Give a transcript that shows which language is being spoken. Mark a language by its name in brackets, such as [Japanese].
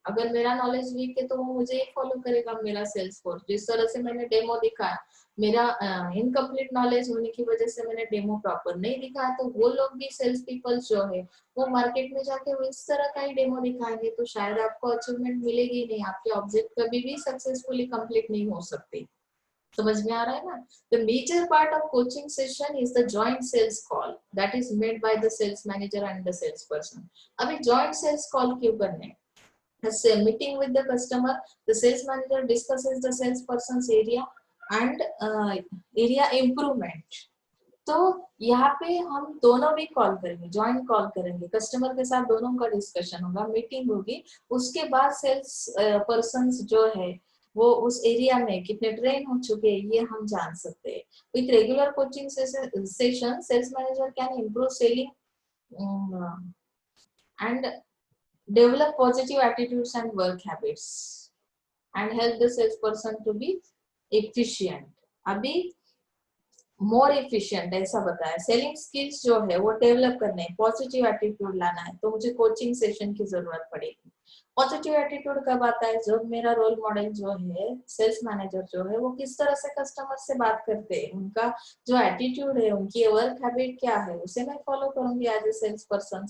[Hindi] अगर मेरा knowledge week है तो वो मुझे फॉलो करेगा मेरा सेल्स फोर्स, जिस तरह से मैंने डेमो दिखाया, मेरा इनकम्प्लीट नॉलेज होने की वजह से मैंने डेमो प्रॉपर नहीं दिखाया, तो वो लोग भी सेल्स पीपल जो है वो मार्केट में जाके वो इस तरह का ही डेमो दिखाएंगे, तो शायद आपको अचीवमेंट मिलेगी नहीं, आपके ऑब्जेक्ट कभी भी सक्सेसफुली कंप्लीट नहीं हो सकते. समझ में आ रहा है ना. [English] The major part of coaching session is the joint sales call that is made by the sales manager and the sales person. [Hindi] अभी जॉइंट सेल्स कॉल क्यों करने, [English] meeting with the customer, the sales manager discusses the salesperson's area and area improvement. [Hindi] तो यहाँ पे हम दोनों भी call करेंगे, ज्वाइंट कॉल करेंगे, कस्टमर के साथ दोनों का डिस्कशन होगा, मीटिंग होगी, उसके बाद सेल्स पर्सन जो है वो उस एरिया में कितने ट्रेन हो चुके हैं ये हम जान सकते हैं. [English] With regular coaching session sales manager can improve selling and develop positive attitudes and work habits and help the salesperson to be efficient. [Hindi] अभी मोर एफिशिएंट ऐसा बताया. सेलिंग स्किल्स जो है वो डेवलप करने हैं, पॉजिटिव एटीट्यूड लाना है, तो मुझे कोचिंग सेशन की जरूरत पड़ेगी. पॉजिटिव एटीट्यूड कब आता है, जब मेरा रोल मॉडल जो है सेल्स मैनेजर जो है वो किस तरह से कस्टमर से बात करते हैं, उनका जो एटीट्यूड है, उनकी वर्क हैबिट क्या है, उसे मैं फॉलो करूंगी [English] As a sales person.